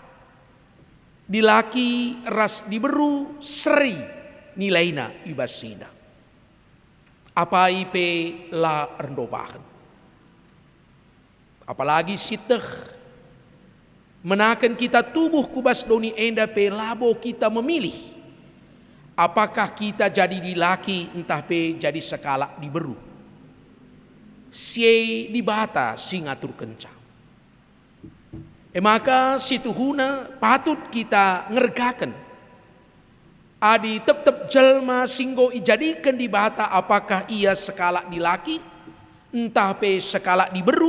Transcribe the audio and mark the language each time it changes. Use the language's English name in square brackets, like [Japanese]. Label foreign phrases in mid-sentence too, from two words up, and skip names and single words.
[Batak Karo] Dilaki ras diberu seri nilaina ibasina. Apa ipe la rendobahan. Apalagi siteh menakan kita tubuh kubas doni enda pe labo kita memilih. Apakah kita jadi dilaki entah pe jadi sekala diberu. Sie dibata singatur kencang. Maka situhuna patut kita ngergakan. Adi tetap jelma singgo ijadikan di bata apakah ia sekala dilaki entah pe sekala diberu.